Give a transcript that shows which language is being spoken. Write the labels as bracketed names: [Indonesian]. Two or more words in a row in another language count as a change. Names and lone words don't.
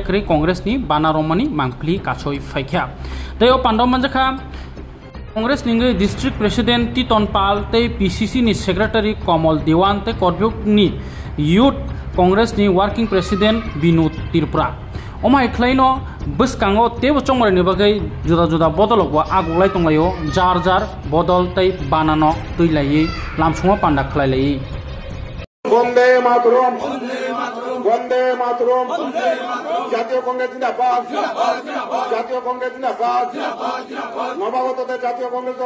[Kok Borok] kri congress ni banaromani mangpli kachoi phaikha dayo pandom manjakha congress ni district president Titon Pal te PCC ni secretary Komal Dewan te korbyuk ni youth congress ni working president Binod Tirpura Omai Klaino Buskango Tebo Chongmar ni bagai juda juda bodolok wa agulai tonglayo jar jar bodol tai banano tuilai lamsunga panda khlailai [Bangla] বন্দে মাতরম বন্দে মাতরম জাতীয় কংগ্রেস জিন্দাবাদ জাতীয় কংগ্রেস জিন্দাবাদ নবাগতদের জাতীয় কংগ্রেস দলে